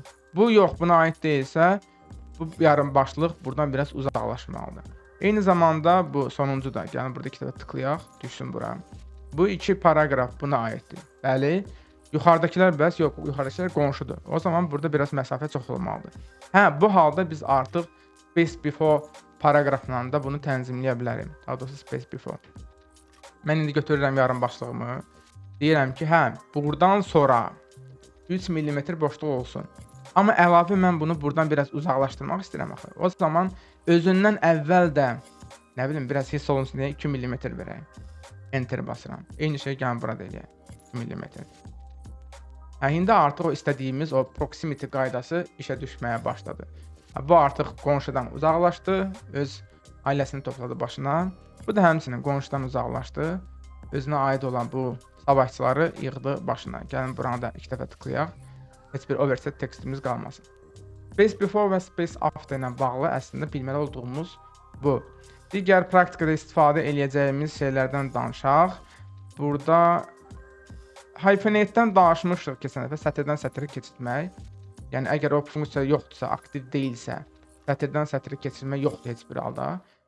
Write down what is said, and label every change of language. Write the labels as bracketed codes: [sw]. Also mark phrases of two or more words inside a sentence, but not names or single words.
[az] Bu yox, buna aid deyilsə, bu yarım başlıq buradan biraz uzaqlaşmalıdır. Eyni zamanda bu sonuncu da, gəlin burada iki dəfə tıklayaq, düşsün bura. Bu iki paraqraf buna aiddir. Bəli, yuxarıdakılar bəs yox, yuxarıdakılar qonşudur. O zaman burada biraz məsafə çox olmalıdır. Hə, bu halda biz artıq [en] space before [az] paraqrafla da bunu tənzimləyə bilərim. Daha doğrusu [en] space before. [az] Mən indi götürürəm yarım başlığımı. Deyirəm ki, hə, buradan sonra 3 mm boşluq olsun. Amma əlavə mən bunu buradan biraz uzaqlaşdırmaq istəyirəm axı. O zaman özündən əvvəl də nə bilim biraz hiss olunsun deyə 2 mm verək. Enter basıram. Eyni şey gəlin burada eləyək. 2 mm. Hə, indi artıq o istədiyimiz o proximity qaydası işə düşməyə başladı. Bu artıq qonşudan uzaqlaşdı, öz ailəsini topladı başına. Bu da həmçinin qonşudan uzaqlaşdı. Özünə aid olan bu savaşçıları yığdı başına. Gəlin buranı da 2 dəfə tıklayaq. Heç bir overset tekstimiz qalmasın. [en] Space before [az] və [en] space after [az] ilə bağlı əslində bilməli olduğumuz bu. Digər praktikada istifadə eləyəcəyimiz şeylərdən danışaq. Burada hyphenate-dən danışmışıq keçən dəfə, sətirdən sətirə keçirmək. Yəni əgər o funksiya yoxdursa, aktiv deyilsə, sətirdən sətirə keçirmək yoxdur heç bir halda.